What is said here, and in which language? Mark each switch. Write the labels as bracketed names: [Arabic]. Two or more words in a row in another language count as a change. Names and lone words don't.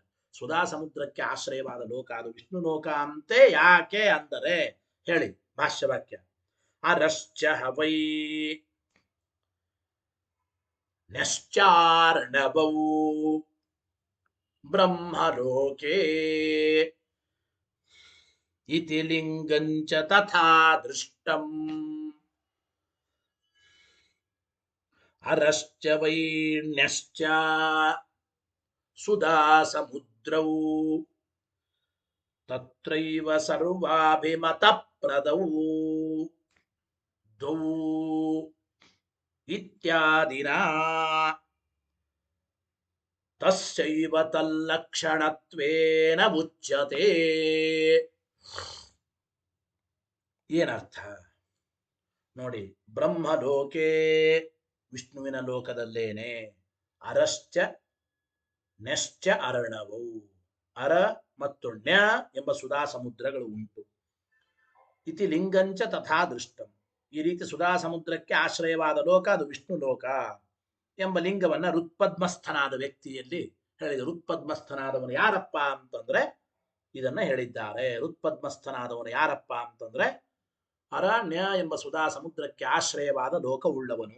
[Kannada] ಸುಧಾ ಸಮುದ್ರಕ್ಕೆ ಆಶ್ರಯವಾದ ಲೋಕ ಅದು ವಿಷ್ಣು ಲೋಕ ಅಂತೆ. ಯಾಕೆ ಅಂದರೆ ಹೇಳಿ ಭಾಷ್ಯವಾಕ್ಯ. [Sanskrit] अरश्च हवै नश्चार्णवौ ब्रह्मलोके इति लिंगंच तथा दृष्टं अरश्च वैण्यश्च सुधा समुद्रौ तत्रैव सर्वाभिमत प्रदौ द्वौ इत्यादिन तस्यैव तल्लक्षणत्वेन मुच्यते. [Kannada] ಏನರ್ಥ ನೋಡಿ. ಬ್ರಹ್ಮಲೋಕೆ ವಿಷ್ಣುವಿನ ಲೋಕದಲ್ಲೇನೆ, [Sanskrit] अरश्च नेश्च अर्णवौ, [Kannada] ಅರ ಮತ್ತು ಣ್ಯ ಎಂಬ ಸುಧಾ ಸಮುದ್ರಗಳು ಉಂಟು. [Sanskrit] इति लिंगंच तथा दृष्टं, [Kannada] ಈ ರೀತಿ ಸುಧಾ ಸಮುದ್ರಕ್ಕೆ ಆಶ್ರಯವಾದ ಲೋಕ ಅದು ವಿಷ್ಣು ಲೋಕ ಎಂಬ ಲಿಂಗವನ್ನ ಋತ್ಪದ್ಮಸ್ಥನಾದ ವ್ಯಕ್ತಿಯಲ್ಲಿ ಹೇಳಿದ. ಋತ್ಪದ್ಮಸ್ಥನಾದವನು ಯಾರಪ್ಪ ಅಂತಂದ್ರೆ ಇದನ್ನ ಹೇಳಿದ್ದಾರೆ. ಋತ್ಪದ್ಮಸ್ಥನಾದವನು ಯಾರಪ್ಪ ಅಂತಂದ್ರೆ ಅರಣ್ಯ ಎಂಬ ಸುಧಾ ಸಮುದ್ರಕ್ಕೆ ಆಶ್ರಯವಾದ ಲೋಕ ಉಳ್ಳವನು.